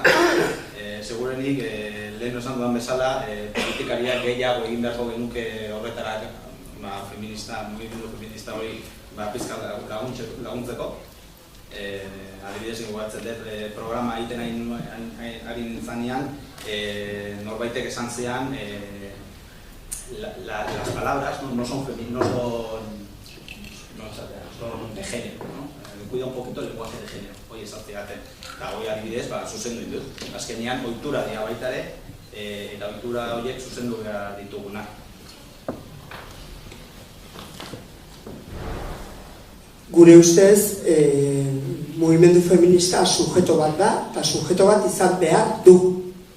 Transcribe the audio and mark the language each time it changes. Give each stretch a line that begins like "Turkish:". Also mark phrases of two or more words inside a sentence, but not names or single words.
Basque: Segurenik, lehen esan dudan bezala, politikariak gehiago egin beharko genuke horretara mugimendu feminista hori pizka laguntzeko. Adibidez, gogoratzen dut programa egiten ari nintzanean, norbaitek esan zean,
Spanish: las palabras no son de género, ¿no? Cuida un poquito el lenguaje de género,
Basque: hoi esatzeaten. Eta hoi adibidez, zuzendu ditut. Azkenean, ohitura dira baita ere, eta ohitura horiek zuzendu behar ditugunak. Gure ustez, mugimendu feminista sujeto bat da, eta sujeto bat izan behar du.